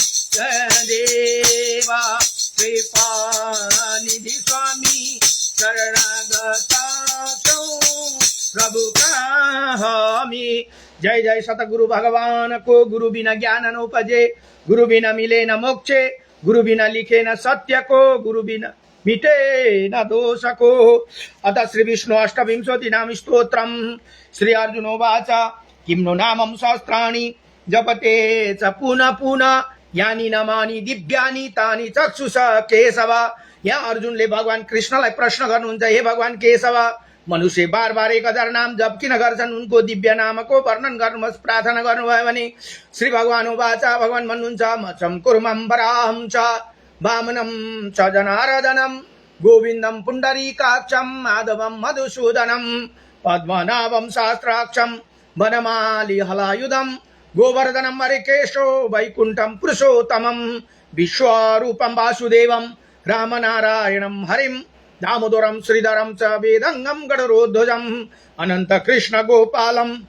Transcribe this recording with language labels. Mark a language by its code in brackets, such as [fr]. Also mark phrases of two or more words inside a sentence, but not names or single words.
[ne] देवा कृपा निधि स्वामी शरणागता छौं प्रभु हामी। जय जय सतगुरु भगवान को। [hi] गुरु बिना ज्ञान न उपजे, गुरु बिना मिले न मोक्षे, गुरु बिना लिखे न सत्य को, गुरु बिना मिटे न दोष को। [sa] अतः श्री विष्णु अष्टविंशति नाम स्तोत्रम। श्री अर्जुनोवाच किं नो नामं सहस्राणि जपते च पुनः पुनः यानि नामानि दिव्यानि तानि चक्षुष केशव। [ne] यहाँ अर्जुनले भगवान कृष्णलाई प्रश्न गर्नुहुन्छ, हे भगवान केशव, मनुष्य बार बार 1000 नाम जप किन गर्छन्? उनको दिव्य नामको वर्णन गर्नुहोस्, प्रार्थना गर्नुभयो भने। [sa] श्री भगवान वाचा, [ne] भगवान भन्नुहुन्छ [sa] मचम कुर्मं वराहं च वामनं च जनार्दनं गोविन्दं पुण्डरीकाक्षं माधवं मधुसूदनं पद्मनाभं सहस्राक्षं वनमाली हलायुधं गोवर्धनं हरिकेशो वैकुण्ठं पुरुषोत्तमं विश्वरूपं वासुदेवं रामनारायणं हरिं दामोदरं श्रीधरं च वेदंगं गणरोध्वजं अनंत कृष्ण गोपालं